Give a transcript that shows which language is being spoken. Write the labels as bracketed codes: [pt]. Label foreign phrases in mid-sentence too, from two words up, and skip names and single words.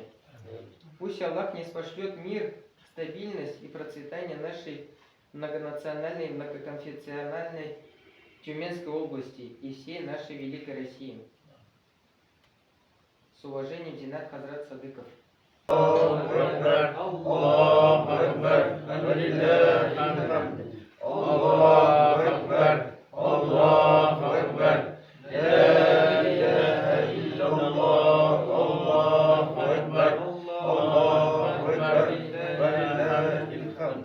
[ru] Пусть Аллах не спошлет мир, стабильность и процветание нашей многонациональной, многоконфессиональной Тюменской области и всей нашей великой России. С уважением, Зинат Хазрат Садыков. [ar] الله أكبر، الله أكبر، ولله الحمد. الله أكبر، الله أكبر. لا إله إلا الله، الله أكبر، الله أكبر، ولله الحمد.